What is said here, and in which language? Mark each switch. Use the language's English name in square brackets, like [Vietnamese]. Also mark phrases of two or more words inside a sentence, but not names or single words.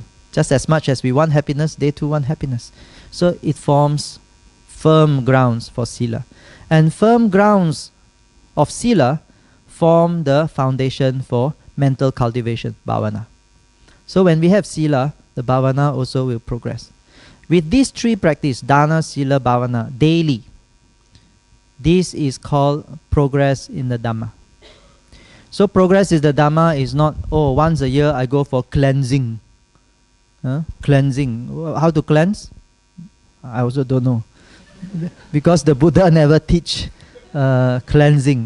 [English] Just as much as we want happiness, they too want happiness. So it forms firm grounds for sila. And firm grounds of sila form the foundation for mental cultivation, bhavana. So when we have sila, the bhavana also will progress. With these three practices, [Pali] dana, sila, bhavana, [English] daily, this is called progress in the Dhamma. So progress in the Dhamma is not, oh, once a year I go for cleansing. Cleansing. How to cleanse? I also don't know. Because the Buddha never teach cleansing.